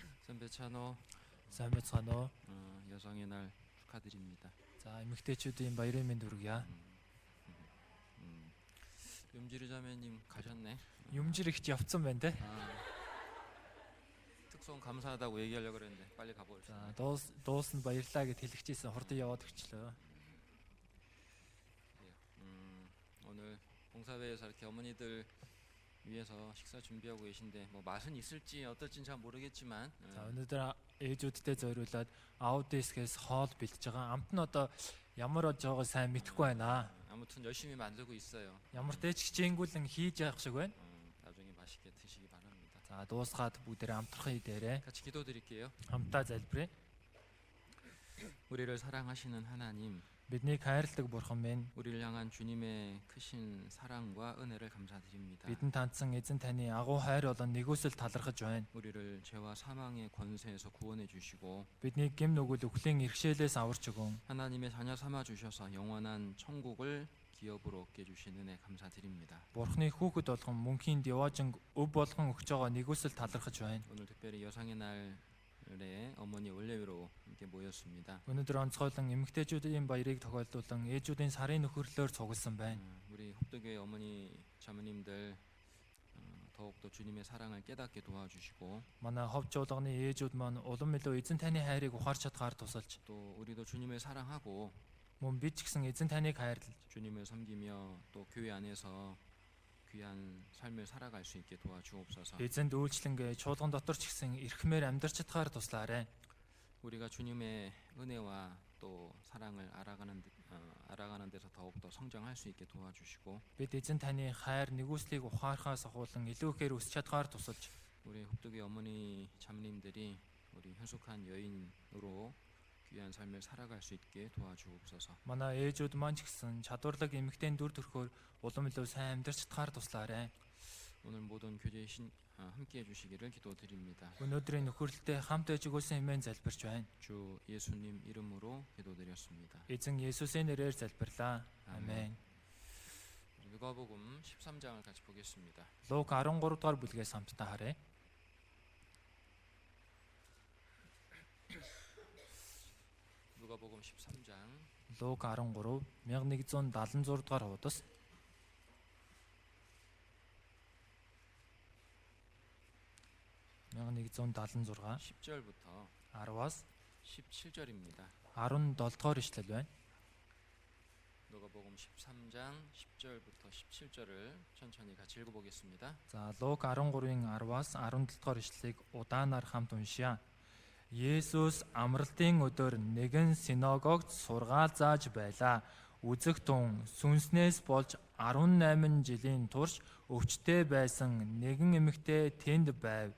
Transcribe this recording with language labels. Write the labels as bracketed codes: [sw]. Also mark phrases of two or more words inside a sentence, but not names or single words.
[ko] 선배찬호 [mn] сайн байцгаана уу? [ko] 여성의 날 축하드립니다. [mn] За эмэгтэйчүүдийн баярын мэнд хүргье. [ko] 염지르 자매님 가셨네. [mn] Юмжир ихч явцсан байна те. [ko] 특송 감사하다고 얘기하려고 그랬는데 빨리 가버렸어요. [mn] За дуусна баярлаа гэд хэлчихсэн хурдан яваад өгчлөө. [ko] 오늘 봉사회에서 이렇게 어머니들 위해서 식사 준비하고 계신데 뭐 맛은 있을지 어떨지는 잘 모르겠지만 [mn] За өнөөдөр ээжүүдтэй зориулаад аудиэскээс хоол бэлтэж байгаа. Амт нь одоо ямар болж байгааг сайн мэдэхгүй байна. [ko] 아무튼 열심히 만들고 있어요. [mn] Ямар ч хичээнгүүлэн хийж явах шиг байна. [ko] 나중에 맛있게 드시기 바랍니다. [mn] За дуусгаад бүгдээ амтрахын идээрээ [ko] 같이 기도드릴게요. [mn] хамтаа залбирая. [ko] 우리를 사랑하시는 하나님, [mn] Биднийг хайрладаг бурхан минь, [ko] 우리를 향한 주님의 크신 사랑과 은혜를 감사드립니다. [mn] бидэнд тандсан эзэн таны агуу хайр болон нэгүсэл талархаж байна. [ko] 우리를 죄와 사망의 권세에서 구원해 주시고 [mn] Биднийг гэм нүгэл өхлийн иргэшээлээс аварч өгөн. [ko] 하나님의 자녀 삼아 주셔서 영원한 천국을 기업으로 얻게 주신 은혜 감사드립니다. [mn] Бурхны хүүхэд болгон мөнхийн деважинг өв болгон өгч байгаа нэгүсэл талархаж байна. [ko] 오늘 특별히 여성의 날에 어머니 원래로 함께 모였습니다. [mn] Өнөөдөр онцгойлон эмэгтэйчүүдийн баярыг тохиолдуулан ээжүүдийн сарын нөхөрлөөр цугласан байна. [ko] 우리 흡덕교회 어머니 자매님들 더욱더 주님의 사랑을 깨닫게 도와주시고 [mn] Манай хов чуулганы ээжүүд маань улам илүү эзэн таны хайрыг ухаарч чадгаар тусалж, [ko] 또 우리도 주님을 사랑하고 [mn] мөн бид ч гэсэн эзэн таныг хайрлаж, [ko] 주님을 섬기며 또 교회 안에서 귀한 삶을 살아갈 수 있게 도와주옵소서. [mn] эзэнд үйлчлэнгээ чуулган дотор ч гэсэн эрхмээр амьдарч чадгаар туслаарай. [ko] 우리가 주님의 은혜와 또 사랑을 알아가는 데서 더욱더 성장할 수 있게 도와주시고 [mn] Бид эзэн таны хайр нэгүслийг ухаарахаас ахуулан илүү ихээр өсч чадгаар тусалж, [ko] 우리 흡덕의 어머니 자매님들이 우리 현숙한 여인으로 귀한 삶을 살아갈 수 있게 도와주옵소서. [mn] манай ээжүүд маань ч гэсэн чадварлаг эмэгтэйн дүр төрхөөр улам илүү сайн амьдарч чадгаар туслаарай. [ko] 오늘 모든 교제에 함께 해주시기를 기도드립니다. [mn] Өнөөдрийн нөхөрлөлтөд хамт байж өгөөсөн хэмээн залбирч байна. [ko] 주 예수님 이름으로 기도드렸습니다. [mn] Эзэн Есүсийн нэрээр залбирлаа. Амен. [ko] 누가복음 13장을 같이 보겠습니다. [mn] Лук 13 дугаар бүлгээс хамтдаа харъя. [ko] 누가복음 13장 [mn] Лук 13 1176 дугаар хуудас 1176 [ko] 10절부터 [mn] 10-аас [ko] 17절입니다. [mn] 17 дугаар ишлэл байна. [ko] 누가복음 13장 10절부터 17절을 천천히 같이 읽어보겠습니다. [mn] За Лук 13-ын 10-аас 17 дугаар ишлэлийг удаанаар хамт уншъя. Есүс амралтын өдөр нэгэн синагогт сургаал зааж байлаа. Үзэх тун сүнснээс болж 18 жилийн турш өвчтөе байсан нэгэн эмэгтэй тэнд байв.